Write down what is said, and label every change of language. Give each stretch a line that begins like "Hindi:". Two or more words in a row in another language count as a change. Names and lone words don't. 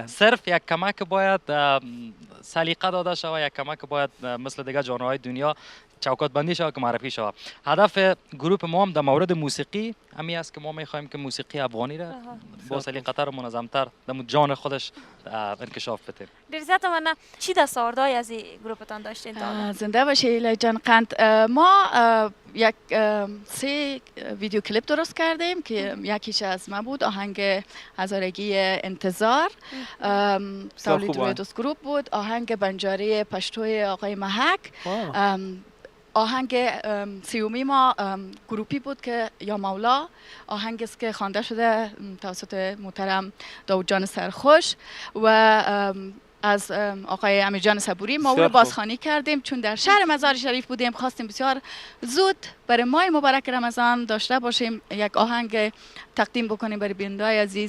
Persian: صرف یک کمک باید سلیقه داده شود یک کمک باید مثل دیگه ژانرهای دنیا چوکات بندی شود که معرفی شود هدف گروه ما هم در مورد موسیقی همی است که ما میخوایم که موسیقی افغانی را با سلیقه‌تر و منظم‌تر در ژانر خودش انکشاف بدیم
Pashto: ډېر زیاته مننه
Persian: چی دستاوردهایی از این گروپتان داشتین تا زنده باشی ایلی جان قند ما یک 3 ویدیو کلیپ درست کردیم که یکیش از ما بود آهنگ هزارگی انتظار تولید روی دوست گروپ بود آهنگ بنجاری پشتوی آقای محک آهنگ سیومی ما گروپی بود که یا مولا آهنگ است که خوانده شده توسط محترم داود جان سرخوش و از آقای امیر جان صبوری ما او رو بازخوانی کردیم چون در شهر مزار شریف بودیم خواستیم بسیار زود برای ماه مبارک رمضان داشته باشیم یک آهنگ تقدیم بکنیم برای بیننده‌های عزیز